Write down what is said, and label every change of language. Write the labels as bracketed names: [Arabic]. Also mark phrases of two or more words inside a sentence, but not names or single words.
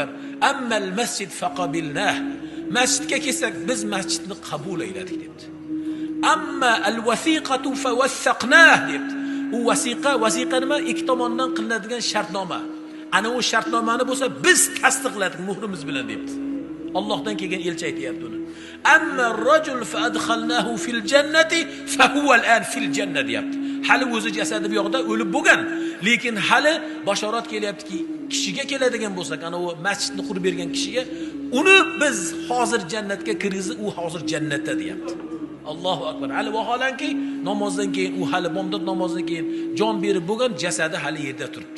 [Arabic] أما المسجد فقبلناه. [Uzbek] Masjidga kelsak, biz masjidni qabul ayladik debdi. [Arabic] أما الوثيقة فوثقناها debdi. [Uzbek] U wasiqa nima? Ikki tomondan qilinadigan shartnoma. Ana o shartnomani bo'lsa biz tasdiqladik muhrimiz bilan debdi. Allohdan kelgan elchi aytayapti uni. [Arabic] أما الرجل فأدخلناه في الجنة فهو الآن في الجنة deyapti. [Uzbek] Hali o'zi jasadi bu yoqda o'lib bo'lgan, lekin hali bashorat kelyaptiki, kishiga keladigan bo'lsak, ana o masjidni qurib bergan kishiga uni biz hozir jannatga kirgizib, u hozir jannatda deyapti. [Arabic] الله أكبر. [Uzbek] Hali vaholanki namozdan keyin, u hali bomdod namozdan keyin jon berib bo'lgan, jasadi hali yerda turibdi.